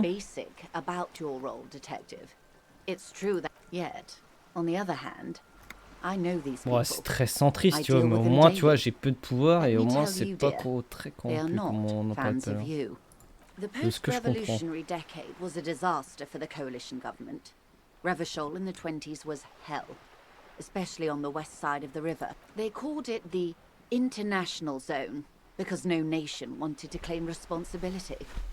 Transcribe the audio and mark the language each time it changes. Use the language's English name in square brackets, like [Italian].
[English] Basic about your role, detective. It's true that yet, on the other hand, I know these people. [French] Ouais, c'est très centriste, tu vois, mais au moins, tu vois, j'ai peu de pouvoir et au moins, c'est pas très corrompu comme on en parlait tout à l'heure. [English] The post-revolutionary decade was a disaster for the coalition government. Revachol in the 20s was hell, especially on the west side of the river. They called it the international zone because no nation wanted to claim responsibility.